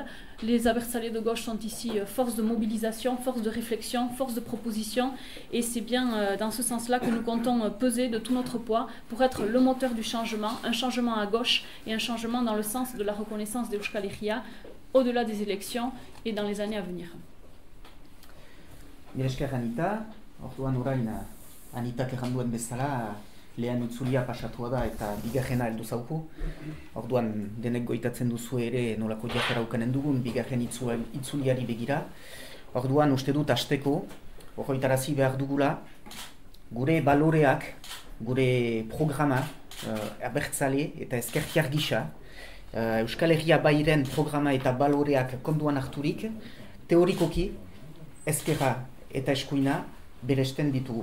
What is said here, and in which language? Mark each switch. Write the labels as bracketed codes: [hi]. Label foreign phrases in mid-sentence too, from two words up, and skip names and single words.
[fr] Les abertzale de gauche sont ici force de mobilisation, force de réflexion, force de proposition. Et c'est bien dans ce sens-là que nous comptons peser de tout notre poids pour être le moteur du changement, un changement à gauche et un changement dans le sens de la reconnaissance d'Euskal Herria au-delà des élections et dans les années à venir. [eu] Esker Anita, orduan orain Anitak erranduen bezala, lehen itzulia pasatua da eta bigarrena heldu zauku. Orduan denek goitatzen duzu ere nolako jarrera ukanen dugun bigarren itzuliari begira. Orduan uste dut hasteko horretarazi behar dugula gure baloreak, gure programa abertzale eta ezkertiar gisa, Euskal Herria Bairen programa eta baloreak konduan harturik, teorikoki ezkerra eta eskuina beresten ditugu.